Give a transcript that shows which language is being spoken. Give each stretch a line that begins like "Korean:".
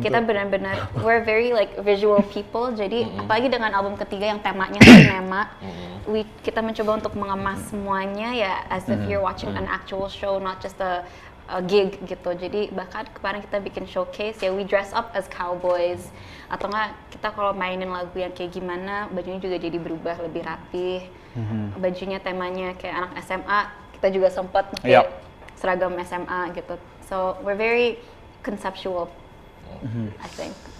Indonesian: kita benar-benar
English: we're very like visual people.
Indonesian: Jadi apalagi dengan album ketiga yang temanya sinema, kita mencoba untuk mengemas semuanya ya
English: as if you're watching an actual show, not just a gig
Indonesian: gitu. Jadi bahkan kemarin kita bikin showcase ya,
English: we dress up as cowboys,
Indonesian: atau enggak kita kalau mainin lagu yang kayak gimana bajunya juga jadi berubah lebih rapih. Bajunya temanya kayak anak SMA, kita juga sempat pakai Yap. seragam SMA gitu.
English: So we're very conceptual, I think.